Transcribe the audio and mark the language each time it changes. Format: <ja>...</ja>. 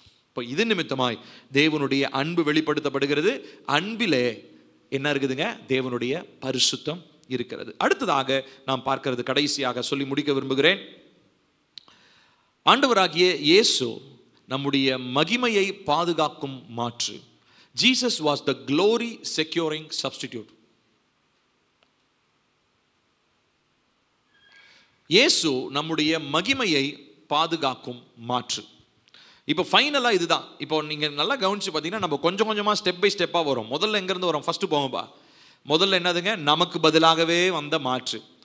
<ta>இப்போ இது நிமித்தமாய் தேவனுடைய அன்பு வெளிப்படுத்தப்படுகிறது. அன்பிலே என்ன இருக்குதுங்க? தேவனுடைய பரிசுத்தம் இருக்கிறது. அடுத்ததாக நாம் பார்க்கிறது, கடைசியாக சொல்லி முடிக்க விரும்புகிறேன், ஆண்டவராகிய இயேசு நம்முடைய மகிமையை பாதுகாக்கும் மாற்று.</ta> <en>Jesus was the glory securing substitute.</en> <ta>இயேசு நம்முடைய மகிமையை பாதுகாக்கும் மாற்று. இப்போ ஃபைனலாக இதுதான். இப்போ நீங்கள் நல்லா கவனிச்சு பார்த்தீங்கன்னா நம்ம கொஞ்சம் கொஞ்சமாக ஸ்டெப் பை ஸ்டெப்பாக வரும். முதல்ல எங்கேருந்து வரும்? ஃபஸ்ட்டு போங்கப்பா. முதல்ல என்னதுங்க? நமக்கு பதிலாகவே வந்த மாற்று.</ta>